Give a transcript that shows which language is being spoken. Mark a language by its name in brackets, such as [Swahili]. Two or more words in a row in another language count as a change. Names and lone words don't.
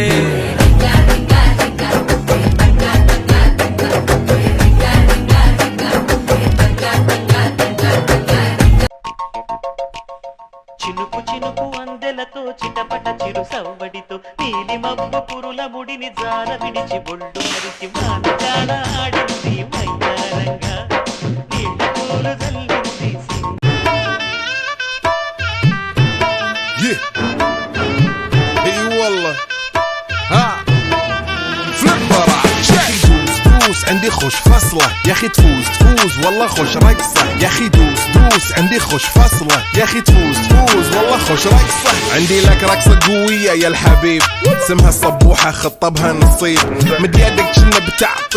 [Telugu] చినుకు చినుకు అందెలతో చిటపట చిరు సవ్వడితో నీలి మబ్బు పురుల ముడిని జార విడిచి బొళ్ళు మరిచి మానజాల ఆడింది మైదారంగా నీళ్ళ పూలు జల్లింది [Arabic] اي والله ها فليبر دوس عندي خوش فصله يا اخي تفوز والله خوش رقصه يا اخي دوس عندي خوش فصله يا اخي تفوز والله خوش رقصه عندي لك رقصه قويه يا الحبيب اسمها الصبوحه خطبها نصيب مد يدك كنا بتعطي